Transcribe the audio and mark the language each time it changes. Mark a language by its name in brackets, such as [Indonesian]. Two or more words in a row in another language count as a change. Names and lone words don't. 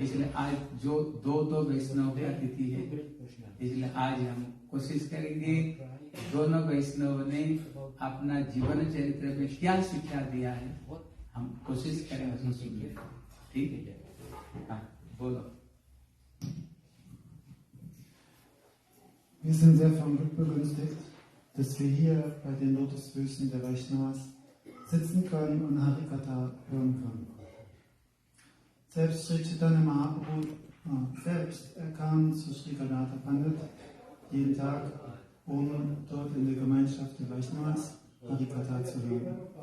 [Hindi] इसलिए आज जो दो वैष्णव का तिथि है, इसलिए आज हम कोशिश करेंगे दोनों वैष्णव ने अपना जीवन चरित्र में क्या शिक्षा दिया है, हम कोशिश करें उसको सुनिए। ठीक है, हाँ बोलो। [German] Wir sind sehr vom Glück begünstigt, dass wir hier bei den Lotusfüßen der Vaishnavas sitzen können und Harikatha hören können. Selbst Sri Chaitanya Mahaprabhu selbst, er kam zu Sri Gadadhar Pandit jeden Tag, um dort in der Gemeinschaft der Vaishnavas Harikatha zu hören.